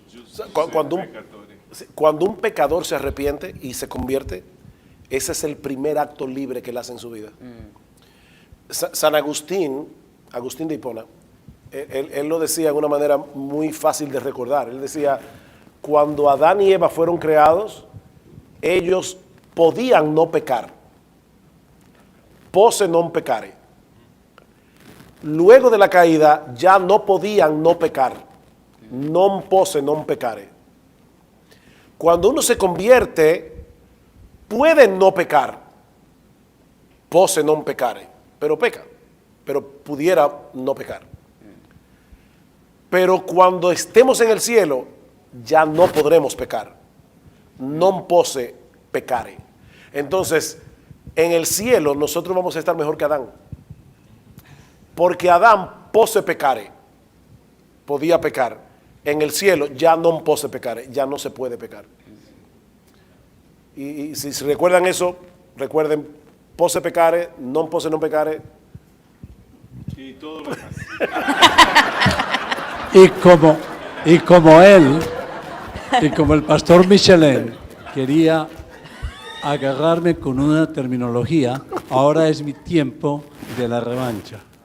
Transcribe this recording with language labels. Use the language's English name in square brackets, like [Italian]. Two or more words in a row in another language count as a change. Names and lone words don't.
[Spanish] Cuando un pecador se arrepiente y se convierte, ese es el primer acto libre que él hace en su vida. San Agustín de Hipona, él lo decía de una manera muy fácil de recordar. Él decía, cuando Adán y Eva fueron creados, ellos podían no pecar. [Latin] Posse non peccare. [Spanish] Luego de la caída ya no podían no pecar. [Latin] Non posse non peccare. [Spanish] Cuando uno se convierte, puede no pecar. [Latin] Posse non peccare. [Spanish] Pero peca. Pero pudiera no pecar. Pero cuando estemos en el cielo, ya no podremos pecar. [Latin] Non posse peccare. [Spanish] Entonces, en el cielo nosotros vamos a estar mejor que Adán. Porque Adán [Latin] posse peccare, [Spanish] podía pecar. En el cielo ya no [Latin] posse peccare, [Spanish] ya no se puede pecar. Y si recuerdan eso, recuerden, [Latin] posse peccare, non posse non peccare. [Spanish] Y todo lo demás. Y como el pastor Michelin quería agarrarme con una terminología, ahora es mi tiempo de la revancha.